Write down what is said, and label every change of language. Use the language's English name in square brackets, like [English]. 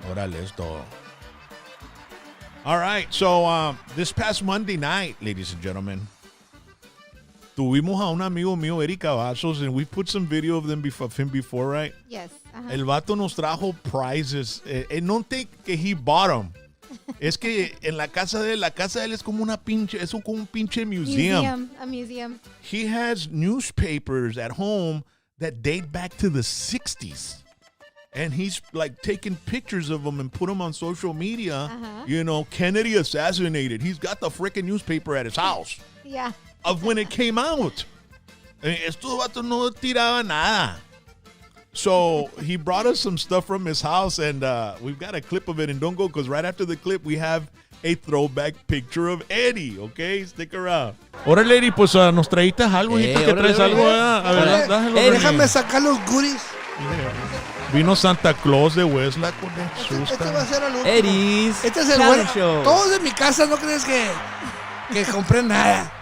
[Spanish] Órale, es todo. [English] All right, so this past Monday night, ladies and gentlemen, [Spanish] tuvimos a un amigo mío, [English] Eric Cavazos, and we put some video of him before, right? Yes. Uh-huh. [Spanish] El vato nos trajo prizes. [English] No think que he bought them. [Spanish] Es que en la casa de él es como una pinche, es como un pinche museum. [English] A museum. He has newspapers at home that date back to the 60s. and he's like taking pictures of them and put them on social media. You know, Kennedy assassinated. He's got the freaking newspaper at his house. Yeah. Of when it came out. [Spanish] Estos vatos no tiraban nada. [English] So he brought us some stuff from his house, and we've got a clip of it. And don't go, because right after the clip, we have a throwback picture of Eddie. Okay, stick around. [Spanish] Órale, Eddie, pues nos traíste algo. Que traes algo. A ver, déjame sacar los goodies. Vino Santa Claus de Westlack con el Este va a ser el último. Eddie's. Este es el bueno. Todos en mi casa no crees que compré nada.